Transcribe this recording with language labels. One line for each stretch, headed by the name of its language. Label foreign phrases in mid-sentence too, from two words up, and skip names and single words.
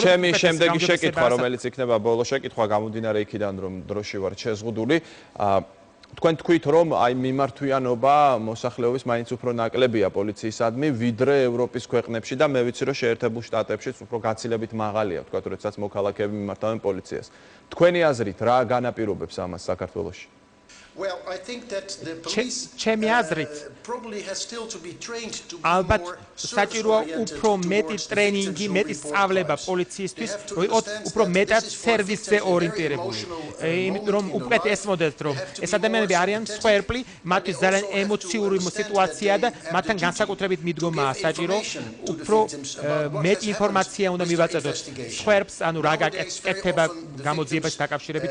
Georgian: ჩემი შემდეგი შეკითხვა, რომელიც იქნება ბოლო შეკითხვა, გამომდინარე იქიდან, რომ დროში ვარ შეზღუდული, თქვენ თქვით, რომ აი მიმართვიანობა მოსახლეობის მაინც უფრო ნაკლებია პოლიციისადმი, ვიდრე ევროპის ქვეყნებში და მე ვიცი, რომ შეერთებულ შტატებშიც უფრო გაცილებით მაღალია, ვთქვათ, როდესაც მოქალაქეები მიმართავენ პოლიციას. თქვენი აზრით, რა განაპირობებს ამას საქართველოში?
English: Well, I think that the police probably has still to be trained to be
Georgian: ალბათ
English: more
Georgian: საჭიროა უფრო მეტი ტრენინგი, მეტი სწავლება პოლიციისთვის, რომ იყოს უფრო მეტად სერვისზე ორიენტირებული. იმიტომ რომ უკეთ ესმოდეთ, რომ ეს ადამიანები არიან მსხვერპლი, მათთვის ძალიან ემოციური სიტუაციაა და მათთან განსაკუთრებით მიდგომაა საჭირო, უფრო მეტი ინფორმაცია უნდა მივაწოდოთ მსხვერპლს, ანუ რა გაკეთება გამოძიებაში დაკავშირებით.